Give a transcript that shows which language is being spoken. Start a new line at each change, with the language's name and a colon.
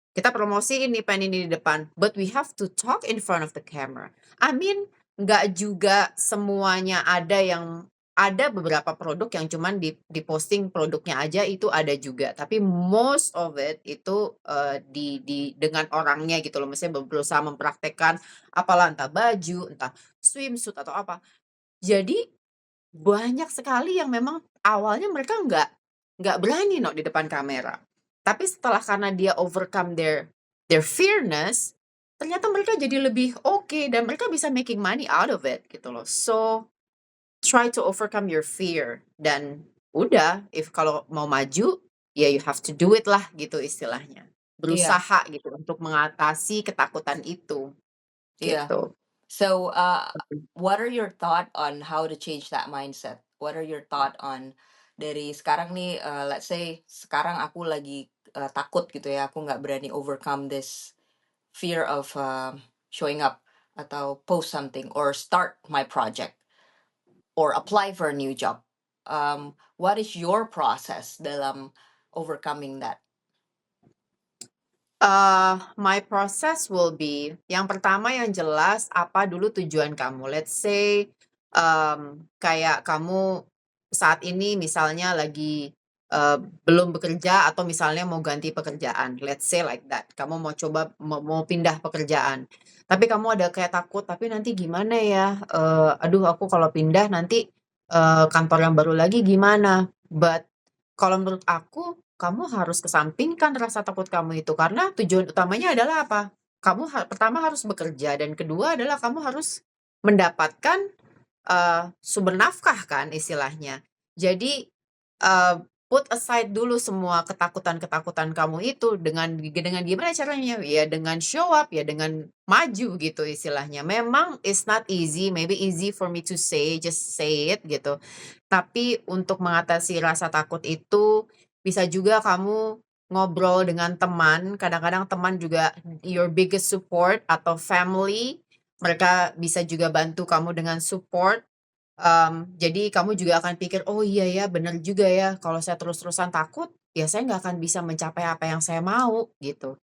Indonesian: Kita promosiin nih pen ini di depan,
English: but we have to talk in front of the camera. I mean,
Indonesian: nggak juga semuanya ada beberapa produk yang cuman di-posting produknya aja itu ada juga, tapi
English: most of it
Indonesian: itu, dengan orangnya gitu loh, maksudnya berusaha mempraktekkan apalah, entah baju, entah swimsuit atau apa. Jadi, banyak sekali yang memang awalnya mereka nggak berani di depan kamera. Tapi setelah karena dia
English: overcome their fearness,
Indonesian: ternyata mereka jadi lebih oke dan mereka bisa
English: making money out of it
Indonesian: gitu loh.
English: So try to overcome your fear
Indonesian: dan udah, kalau mau maju, ya
English: you have to do it lah gitu istilahnya.
Indonesian: iya, Berusaha gitu untuk mengatasi ketakutan itu, iya. gitu.
English: So, what are your thought on how to change that mindset? What are your thought on
Indonesian: dari sekarang nih,
English: let's say
Indonesian: sekarang aku lagi, takut gitu ya, aku nggak berani
English: overcome this fear of, showing up atau post something or start my project or apply for a new job. What is your process dalam overcoming that? My process will be,
Indonesian: yang pertama yang jelas apa dulu tujuan kamu. Let's say, kayak kamu saat ini misalnya lagi, belum bekerja atau misalnya mau ganti pekerjaan,
English: let's say like that.
Indonesian: Kamu mau coba mau pindah pekerjaan, tapi kamu ada kayak takut, "Tapi nanti gimana ya? Aduh aku kalau pindah nanti, kantor yang baru lagi gimana?" But kalau menurut aku kamu harus kesampingkan rasa takut kamu itu, karena tujuan utamanya adalah apa? Kamu pertama harus bekerja dan kedua adalah kamu harus mendapatkan, sumber nafkah kan istilahnya. Jadi, eee,
English: put aside
Indonesian: dulu semua ketakutan-ketakutan kamu itu dengan gimana caranya? Ya dengan show up, ya dengan maju gitu istilahnya.
English: Memang it's not easy, maybe easy for me to say, just say it gitu.
Indonesian: Tapi untuk mengatasi rasa takut itu, bisa juga kamu ngobrol dengan teman, kadang-kadang teman juga
English: your biggest support
Indonesian: atau family, mereka bisa juga bantu kamu dengan support. Jadi kamu juga akan pikir, "Oh iya ya, bener juga ya, kalau saya terus-terusan takut, ya saya nggak akan bisa mencapai apa yang saya mau," gitu.